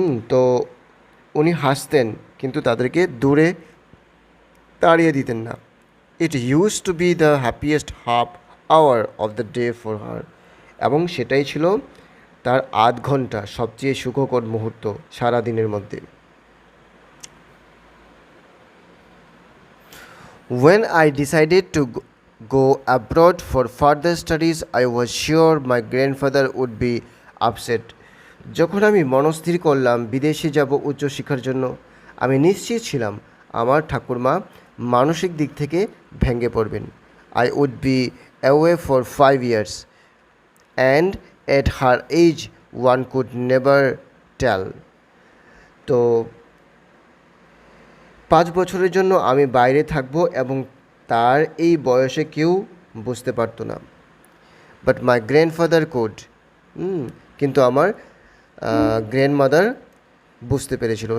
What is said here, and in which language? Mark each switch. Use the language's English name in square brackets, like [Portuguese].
[Bangla] তো উনি হাসতেন কিন্তু তাদেরকে দূরে তাড়িয়ে দিতেন না। [English] It use to be the happiest half hour of the day for her. [Bangla] এবং সেটাই ছিল তার আধ ঘন্টা সবচেয়ে সুখকর মুহূর্ত সারা দিনের মধ্যে। [English] When I decided to go abroad for further studies, I was sure my grandfather would be upset. [Bangla] যখন আমি মনস্থির করলাম বিদেশে যাব উচ্চশিক্ষার জন্য, আমি নিশ্চিত ছিলাম আমার ঠাকুরমা মানসিক দিক থেকে ভেঙে পড়বেন। [English] I would be away for 5 years, and at her age one could never tell. [Bangla] তো 5 বছরের জন্য আমি বাইরে থাকব এবং তার এই বয়সে কেউ বুঝতে পারতো না। [English] but my grandfather could, [Bangla] কিন্তু আমার গ্র্যান্ডমাদার বুঝতে পেরেছিল।